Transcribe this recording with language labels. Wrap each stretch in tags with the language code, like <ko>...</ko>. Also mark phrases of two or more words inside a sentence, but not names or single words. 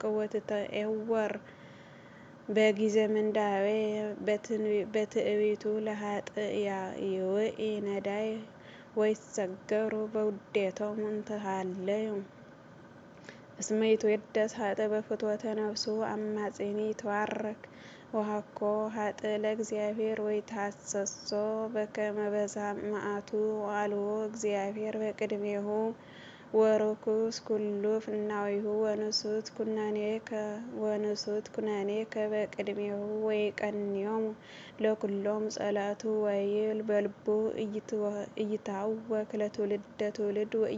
<gez>ወትትዔወር በጊዜ ምንዳቤ በትዕቢቱ ለኃጥእ ይውኢ ነዳይ ወይትሰገሩ በውዴቶሙ እንተሃለዩ እስመ ይትዌደስ ኃጥእ በፍትወተ ነፍሱ አማጺኒ ይትባረክ ወሀኮ ኃጥእ ለእግዚአብሔር ወይትሐሰሶ በከመ በዝሐ መዓቱ ወአልቦ እግዚአብሔር በቅድሜሁ ወርኩስ ኩሉ ፍናዊሁ ወንሱት ኩነኔከ በቅድሜሁ ወይቀንዮሙ ለኵሎሙ ጸላእቱ ወይብል በልቡ ኢይትሐወክ ለትውልደ ትውልድ</gez>